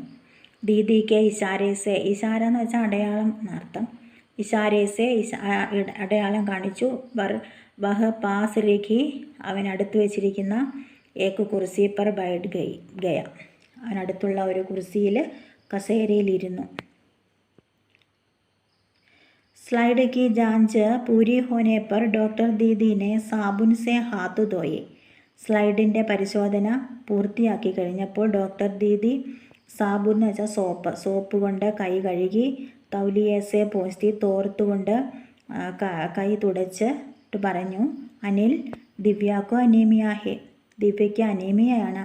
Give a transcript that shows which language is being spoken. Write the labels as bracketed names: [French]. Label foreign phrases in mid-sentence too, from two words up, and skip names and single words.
[Malayalam] ദീദിക്ക് [Hindi] इशारे से, [Malayalam] ഇഷാര എന്ന് വെച്ചാൽ അടയാളം എന്നർത്ഥം. [Hindi] इशारे से [Malayalam] അടയാളം കാണിച്ചു. [Hindi] वह पास रखी, [Malayalam] അവൻ അടുത്ത് വെച്ചിരിക്കുന്ന [Hindi] एक कुर्सी पर बैठ गया, [Malayalam] അവനടുത്തുള്ള ഒരു കുർസിയിൽ കസേരയിലിരുന്നു. [Hindi] स्लाइड की जांच पूरी होने पर डॉक्टर दीदी ने साबुन से हाथ धोए. [Malayalam] സ്ലൈഡിൻ്റെ പരിശോധന പൂർത്തിയാക്കി കഴിഞ്ഞപ്പോൾ ഡോക്ടർ ദീദി സാബുൻ എന്ന് വെച്ചാൽ സോപ്പ് കൊണ്ട് കൈ കഴുകി, [Hindi] तौलिये से पोंछी [Malayalam] തോർത്തുകൊണ്ട് കൈ തുടച്ചിട്ട് പറഞ്ഞു, അനിൽ, [Hindi] दिव्या को अनीमिया है, [Malayalam] ദിവ്യയ്ക്ക് അനീമിയയാണ്.